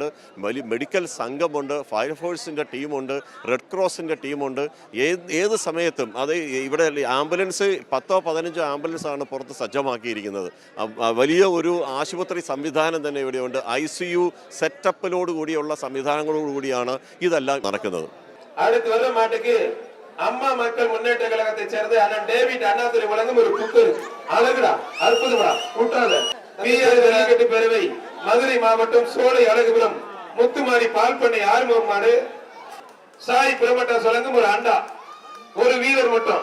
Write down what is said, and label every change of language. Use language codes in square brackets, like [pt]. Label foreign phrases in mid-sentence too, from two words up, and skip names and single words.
[ml] വലിയ മെഡിക്കൽ സംഘമുണ്ട്, ഫയർഫോഴ്സിൻ്റെ ടീമുണ്ട്, റെഡ് ക്രോസിൻ്റെ ടീമുണ്ട്. ഏത് സമയത്തും അത് ഇവിടെ ആംബുലൻസ് 10-15 ആംബുലൻസാണ് പുറത്ത് സജ്ജമാക്കിയിരിക്കുന്നത്. വലിയ ഒരു ആശുപത്രി സംവിധാനം തന്നെ ഇവിടെയുണ്ട്. ICU സെറ്റപ്പിലോട് കൂടിയുള്ള സംവിധാനങ്ങളോട് കൂടിയാണ് ഇതെല്ലാം നടക്കുന്നത്. [ta] அடுத்து வர மாட்டுக்கு அம்மா மக்கள் முன்னேற்ற கழகத்தை சேர்ந்த அண்ணன் டேவிட் அண்ணாதுரை வழங்கும் ஒரு குக்கர். அழகுடா அற்புதம்டா. கூட்டாத ஜல்லிக்கட்டு பேரவை மதுரை மாவட்டம் சோலை அழகுபுரம் முத்துமாரி பால் பண்ணை ஆறுமுகம் மாடு. சாய் பிரமட்டாஸ் வழங்கும் ஒரு அண்டா. ஒரு வீரர் மட்டும்.